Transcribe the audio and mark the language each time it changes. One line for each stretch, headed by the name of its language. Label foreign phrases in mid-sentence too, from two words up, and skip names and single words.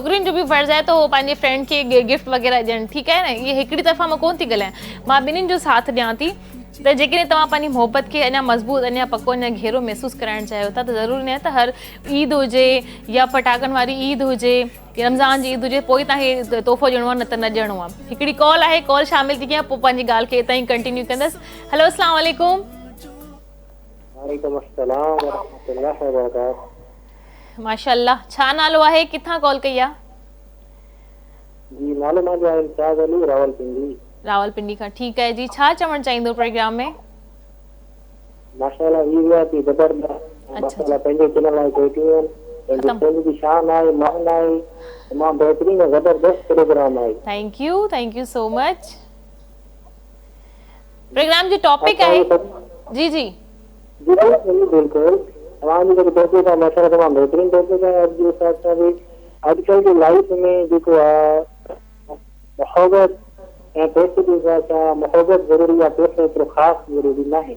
Sindhi: छोकिरियुनि जो बि फर्ज़ु आहे त उहो पंहिंजे फ्रेंड खे गिफ्ट वग़ैरह ॾियनि ठीकु आहे न इहे हिकिड़ी तरफ़ा मां कोन थी ॻाल्हायां मां ॿिन्हिनि जो साथ ॾियां थी त जेकॾहिं तव्हां पंहिंजी मोहबत खे अञा मज़बूत अञा पको अञा घेरो महसूसु कराइणु चाहियो था त ज़रूरी न आहे त हर ईद हुजे या फटाकनि वारी ईद हुजे रमज़ान जी ईद हुजे पोइ तव्हांखे तोहफ़ो ॾियणो आहे न त न ॾियणो आहे हिकिड़ी कॉल आहे कॉल शामिल थी कयां पोइ पंहिंजी ॻाल्हि खे हितां ई कंटिन्यू कंदसि हेलो
Arabic: السلام عليكم وعليكم السلام ورحمة الله وبركاته
Sindhi: माशाअल्लाह छा नालो आहे किथां कॉल कई आहे जी नालो मुंहिंजो आहे इम्तियाज़ अली रावलपिंडी रावलपिंडी खां ठीकु आहे जी छा चवणु चाहींदो प्रोग्राम में माशाअल्लाह ई हुआ थी ज़बरदस्त माशाअल्लाह पंहिंजे दिल लाइ बैठी आहिनि पंहिंजे दिल जी शान आहे मान आहे मां बहितरीन ज़बरदस्त प्रोग्राम आहे
English: thank you so much
Sindhi: प्रोग्राम जो टॉपिक आहे जी जी जी बिल्कुलु तव्हांजी जेको टॉपिक आहे माशाअल्लाह तमामु बहितरीन टॉपिक आहे अॼु जे हिसाब सां बि अॼुकल्ह जी लाइफ में जेको आहे मोहबत ऐं पैसे जे हिसाब सां मोहबत ज़रूरी आहे पैसो एतिरो ख़ासि ज़रूरी न आहे